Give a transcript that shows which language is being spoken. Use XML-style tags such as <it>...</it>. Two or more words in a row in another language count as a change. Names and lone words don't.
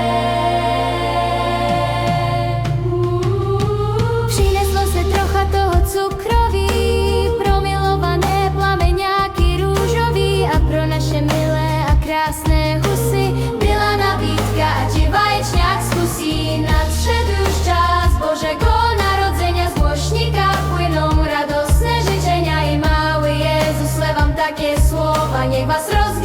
<cs>Přineslo se trocha toho cukroví, pro milované plameňáky růžový a pro naše milé a krásné husy byla nabídka, ať i vaječňák zkusí.</cs> <pl>Nadšedł już czas Bożego Narodzenia, z głośnika płyną radosne życzenia i mały Jezus, wam takie słowa, niech was</pl>